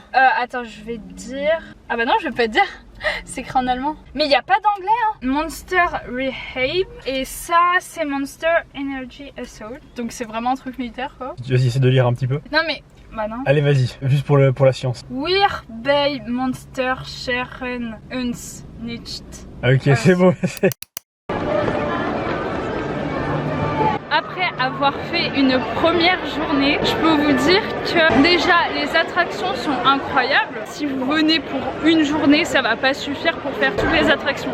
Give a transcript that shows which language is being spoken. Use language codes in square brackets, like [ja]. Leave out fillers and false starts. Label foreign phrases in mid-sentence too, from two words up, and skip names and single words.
[fr] Attends, je vais te dire. Ah bah non, je vais pas te dire. C'est écrit en allemand. Mais il n'y a pas d'anglais hein. Monster Rehab. Et ça c'est Monster Energy Assault. Donc c'est vraiment un truc militaire quoi. Vas-y, essaie de lire un petit peu. Non mais... Bah non. Allez vas-y, juste pour la science. [de] Wir bei Monster scheren uns nicht. [fr] Ah ok, c'est bon. Après avoir fait une première journée, je peux vous dire que déjà les attractions sont incroyables. Si vous venez pour une journée, ça va pas suffire pour faire toutes les attractions.